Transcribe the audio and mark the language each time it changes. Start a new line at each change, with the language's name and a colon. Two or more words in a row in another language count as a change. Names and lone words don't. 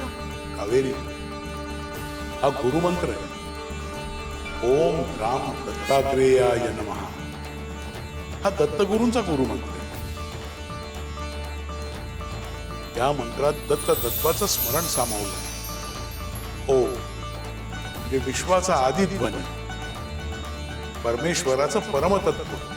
Marathi: कावेरी, हा गुरुमंत्र आहे.
Sanskrit: ओम राम दत्तात्रेयाय नमः.
Marathi: हा दत्तगुरूंचा गुरुमंत्र आहे. या मंत्रात दत्त तत्वाचं स्मरण सामावलं आहे. ओ म्हणजे विश्वाचा आदी ध्वनी, परमेश्वराचं परमतत्व.